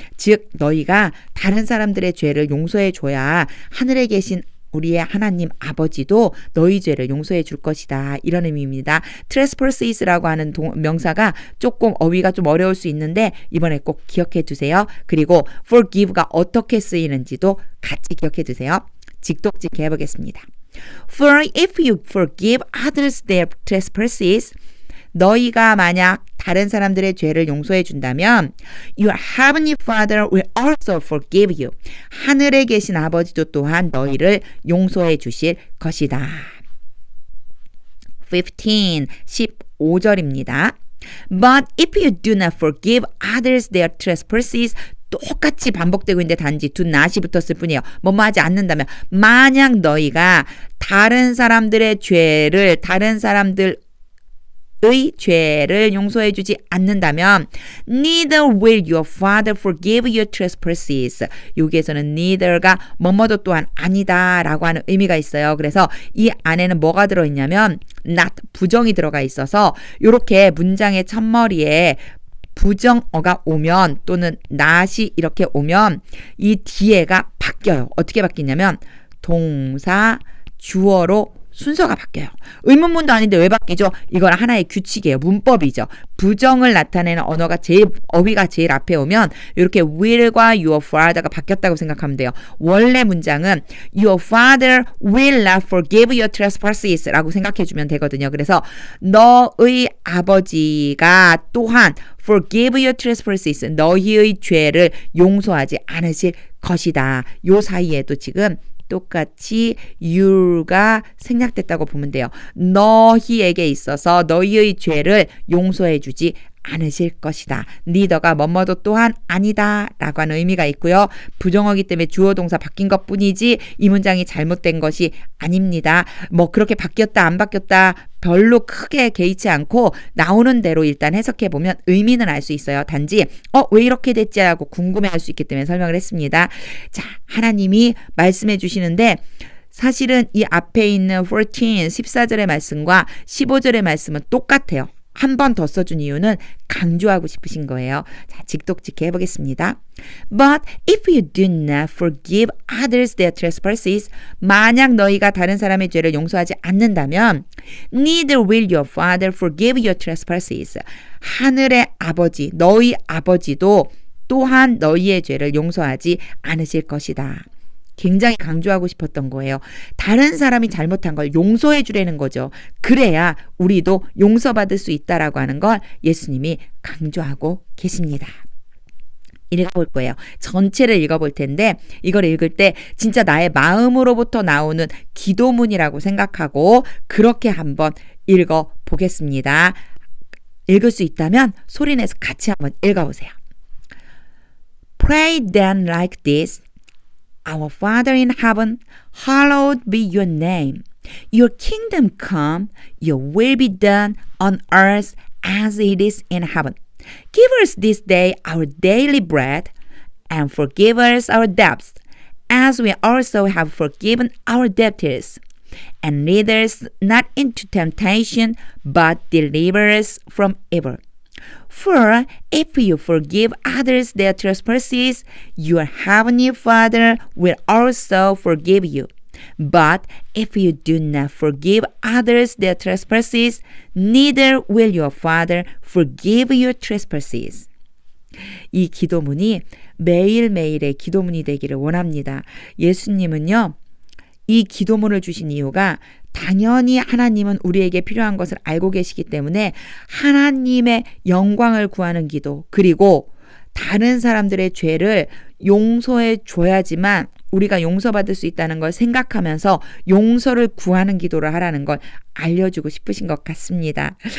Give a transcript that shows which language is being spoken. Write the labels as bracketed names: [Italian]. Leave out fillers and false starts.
[Korean] 즉 너희가 다른 사람들의 죄를 용서해 줘야 하늘에 계신 우리의 하나님 아버지도 너희 죄를 용서해 줄 것이다. 이런 의미입니다. trespass라고 하는 명사가 조금 어휘가 좀 어려울 수 있는데 이번에 꼭 기억해 두세요. 그리고 forgive가 어떻게 쓰이는지도 같이 기억해 두세요. 직독직해 해보겠습니다. [English] For if you forgive others their trespasses, [Korean] 너희가 만약 다른 사람들의 죄를 용서해 준다면 [English] Your heavenly Father will also forgive you. [Korean] 하늘에 계신 아버지도 또한 너희를 용서해 주실 것이다. 15절입니다. [English] But if you do not forgive others their trespasses, [Korean] 똑같이 반복되고 있는데 단지 do not이 붙었을 뿐이에요. 뭐뭐 하지 않는다면 만약 너희가 다른 사람들의 죄를 다른 사람들 의 죄를 용서해 주지 않는다면 [English] neither will your father forgive your trespasses. [Korean] 여기에서는 neither가 뭐뭐도 또한 아니다 라고 하는 의미가 있어요. 그래서 이 안에는 뭐가 들어있냐면 not 부정이 들어가 있어서 이렇게 문장의 첫머리에 부정어가 오면 또는 not이 이렇게 오면 이 뒤에가 바뀌어요. 어떻게 바뀌냐면 동사 주어로 순서가 바뀌어요. 의문문도 아닌데 왜 바뀌죠? 이건 하나의 규칙이에요. 문법이죠. 부정을 나타내는 언어가 어휘가 제일 앞에 오면 이렇게 will과 your father가 바뀌었다고 생각하면 돼요. 원래 문장은 [English] your father will not forgive your trespasses [Korean] 라고 생각해 주면 되거든요. 그래서 너의 아버지가 또한 [English] forgive your trespasses [Korean] 너희의 죄를 용서하지 않으실 것이다. 요 사이에도 지금 똑같이 you가 생략됐다고 보면 돼요. 너희에게 있어서 너희의 죄를 용서해 주지 않으실 것이다. neither가 뭐뭐도 또한 아니다 라고 하는 의미가 있고요. 부정어기 때문에 주어 동사 바뀐 것 뿐이지 이 문장이 잘못된 것이 아닙니다. 뭐 그렇게 바뀌었다 안 바뀌었다 별로 크게 개의치 않고 나오는 대로 일단 해석해 보면 의미는 알 수 있어요. 단지 왜 이렇게 됐지 하고 궁금해할 수 있기 때문에 설명을 했습니다. 자, 하나님이 말씀해 주시는데 사실은 이 앞에 있는 14절의 말씀과 15절의 말씀은 똑같아요. 한 번 더 써준 이유는 강조하고 싶으신 거예요. 자, 직독직해 해보겠습니다. [English] But if you do not forgive others their trespasses, [Korean] 만약 너희가 다른 사람의 죄를 용서하지 않는다면 [English] neither will your father forgive your trespasses. [Korean] 하늘의 아버지, 너희 아버지도 또한 너희의 죄를 용서하지 않으실 것이다. 굉장히 강조하고 싶었던 거예요. 다른 사람이 잘못한 걸 용서해 주라는 거죠. 그래야 우리도 용서받을 수 있다라고 하는 걸 예수님이 강조하고 계십니다. 읽어볼 거예요. 전체를 읽어볼 텐데 이걸 읽을 때 진짜 나의 마음으로부터 나오는 기도문이라고 생각하고 그렇게 한번 읽어보겠습니다. 읽을 수 있다면 소리내서 같이 한번 읽어보세요. [English] Pray then like this. Our Father in heaven, hallowed be your name. Your kingdom come, your will be done on earth as it is in heaven. Give us this day our daily bread, and forgive us our debts, as we also have forgiven our debtors. And lead us not into temptation, but deliver us from evil. For if you forgive others their trespasses, your heavenly Father will also forgive you. But if you do not forgive others their trespasses, neither will your Father forgive your trespasses. [Korean] 이 기도문이 매일매일의 기도문이 되기를 원합니다. 예수님은요, 이 기도문을 주신 이유가 당연히 하나님은 우리에게 필요한 것을 알고 계시기 때문에 하나님의 영광을 구하는 기도 그리고 다른 사람들의 죄를 용서해 줘야지만 우리가 용서받을 수 있다는 걸 생각하면서 용서를 구하는 기도를 하라는 걸 알려주고 싶으신 것 같습니다.